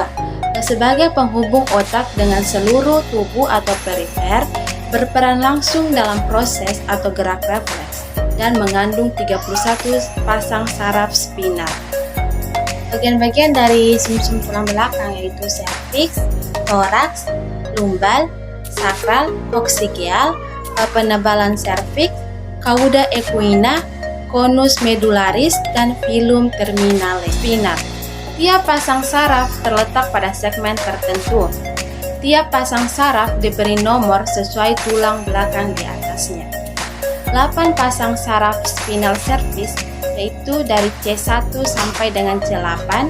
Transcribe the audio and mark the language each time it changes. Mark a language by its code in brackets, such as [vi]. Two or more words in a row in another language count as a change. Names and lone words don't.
[id] Sebagai penghubung otak dengan seluruh tubuh atau perifer, berperan langsung dalam proses atau gerak refleks, dan mengandung 31 pasang saraf spinal. Bagian-bagian dari sumsum tulang belakang yaitu cervix, thorax, lumbal, sakral, coccygeal, penebalan cervix, [la] cauda equina, conus medullaris, [id] dan [la] filum terminalis [id] spinal. Tiap pasang saraf terletak pada segmen tertentu. Tiap pasang saraf diberi nomor sesuai tulang belakang di atasnya. 8 pasang saraf spinal cervis, yaitu dari C1 sampai dengan C8,